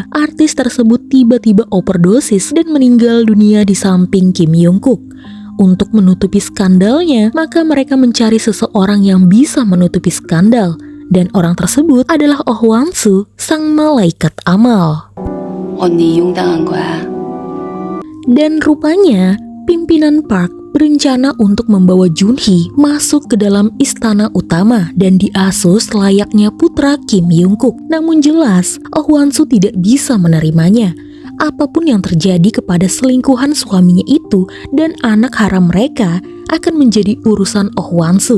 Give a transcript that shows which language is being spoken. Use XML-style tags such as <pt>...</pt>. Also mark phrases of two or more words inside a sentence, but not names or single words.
<id>Artis tersebut tiba-tiba overdosis dan meninggal dunia di samping Kim Young-kook. Untuk menutupi skandalnya, maka mereka mencari seseorang yang bisa menutupi skandal. Dan orang tersebut adalah Oh Hwan-soo, sang malaikat amal.</id> <ko>언니 이용당한 거야.</ko> <id>Dan rupanya, pimpinan Park berencana untuk membawa Junhee masuk ke dalam istana utama dan diasuh layaknya putra Kim Young-kook. Namun jelas, Oh Hwan-soo tidak bisa menerimanya. Apapun yang terjadi kepada selingkuhan suaminya itu dan anak haram mereka akan menjadi urusan Oh Hwan-soo.</id>